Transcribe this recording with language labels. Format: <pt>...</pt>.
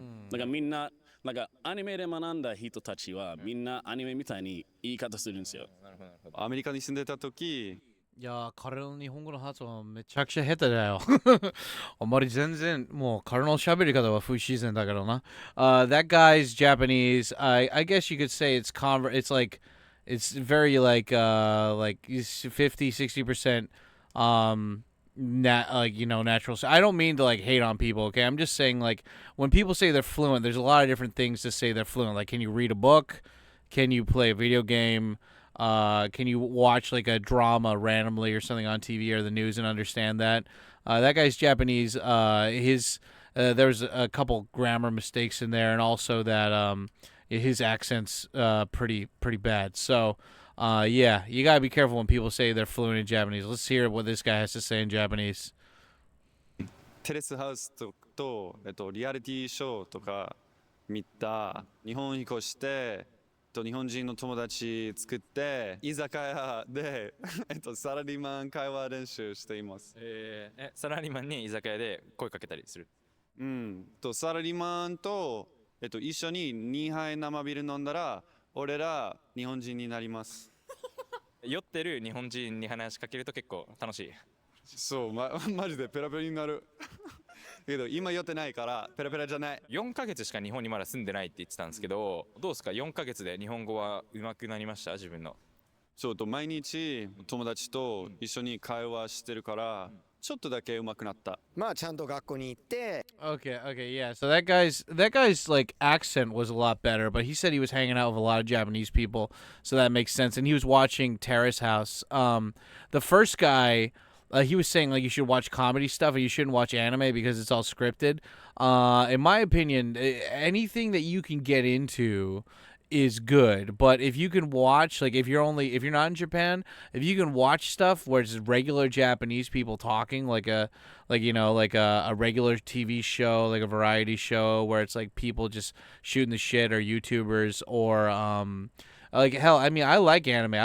<ja>だからみんななんかアニメで学んだ人たちはみんなアニメみたいに言い方するんですよ。アメリカに住んでた時、いや彼の日本語の発音めちゃくちゃ下手だよ。あんまり全然もう彼の喋り方は不自然だけどな。</ja> <en>That guy's Japanese. I guess you could say it's like it's very like 50-60% natural. So I don't mean to like hate on people, okay? I'm just saying like when people say they're fluent, there's a lot of different things to say they're fluent. Like, can you read a book? Can you play a video game? Can you watch like a drama randomly or something on TV or the news and understand that? That guy's Japanese. There's a couple grammar mistakes in there, and also that his accent's pretty bad. So yeah, you gotta be careful when people say they're fluent in Japanese. Let's hear what this guy has to say in Japanese.</en> <ja>テレスハウスとリアリティショーとか見た日本に越して日本人の友達作って居酒屋でサラリーマン会話練習しています。サラリーマンに居酒屋で声かけたりする。サラリーマンと、一緒に2杯生ビール飲んだら俺ら日本人になります。酔ってる日本人に話しかけると結構楽しい。そう、マジでペラペラになる。けど今酔ってないからペラペラじゃない。 4ヶ月しか日本にまだ住んでないって言ってたんですけど、どうですか4ヶ月で日本語は上手くなりました自分の？そうと毎日友達と一緒に会話してるからちょっとだけ上手くなった。まあちゃんと学校に行って。</ja> <en>Okay, yeah. So that guy's like accent was a lot better, but he said he was hanging out with a lot of Japanese people, so that makes sense. And he was watching Terrace House. The first guy, he was saying like you should watch comedy stuff and you shouldn't watch anime because it's all scripted. In my opinion, anything that you can get into is good, but if you can watch, like if you're not in Japan, if you can watch stuff where it's regular Japanese people talking, like a regular TV show, like a variety show where it's like people just shooting the shit, or YouTubers, or like hell, I mean, I like anime.</en>